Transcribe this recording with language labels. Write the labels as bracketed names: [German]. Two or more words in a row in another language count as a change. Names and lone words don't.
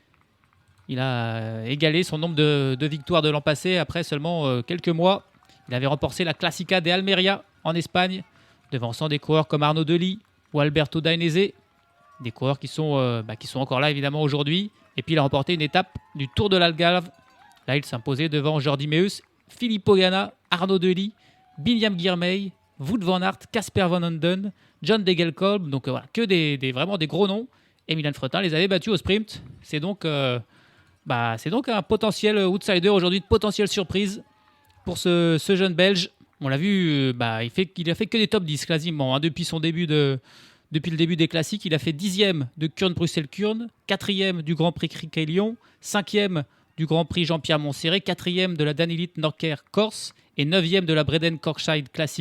[French] Il a égalé son nombre de victoires de l'an passé après seulement quelques mois. Il avait remporté la Classica de Almeria en Espagne, devançant des coureurs comme Arnaud Dely ou Alberto Dainese. Des coureurs qui sont encore là évidemment aujourd'hui. Et puis il a remporté une étape du Tour de l'Algarve. Là, il s'imposait devant Jordi Meeus, Filippo Ganna, Arnaud Dely, Binyam Girmay, Wout van Aert, Casper Van Onden, John Degenkolb. Donc voilà, que vraiment des gros noms. Et Milan Fretin les avait battus au sprint. C'est donc un potentiel outsider aujourd'hui, de potentielle surprise pour ce jeune Belge. On l'a vu, il a fait que des top 10 quasiment depuis son début de Depuis le début des classiques, il a fait 10e de Kurn-Bruxelles-Kurn, 4e du Grand Prix Criquet-Lyon, 5e du Grand Prix Jean-Pierre Montserrat, 4e de la Danilit Norker Corse et 9e de la Breden Corkshide Classic.